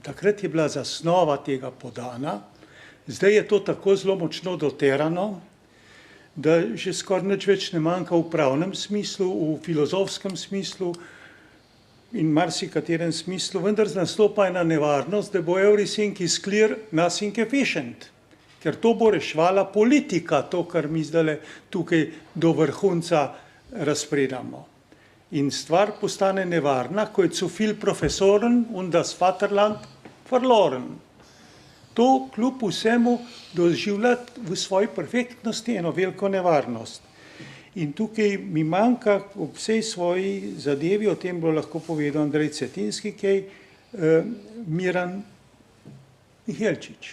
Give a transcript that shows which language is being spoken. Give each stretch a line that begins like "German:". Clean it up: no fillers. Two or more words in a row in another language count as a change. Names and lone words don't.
Slovenian: Takrat je bila zasnova tega podana, zdaj je to tako zelo močno doterano, da že skoraj nič več ne manjka v pravnem smislu, v filozofskem smislu in marsikaterem smislu, vendar nastopa ena nevarnost, da bo
English: everything is clear, nothing efficient.
Slovenian: Ker to bo reševala politika, to, kar mi zdaj tukaj do vrhunca razpredamo. In stvar postane nevarna, ko je
German: zu viel profesoren und das Vaterland verloren.
Slovenian: To kljub vsemu doživlja v svoji perfektnosti eno veliko nevarnost. In tukaj mi manjka ob vsej svoji zadevi, o tem bo lahko povedal Andrej Cetinski, kaj Miran Mihelčič.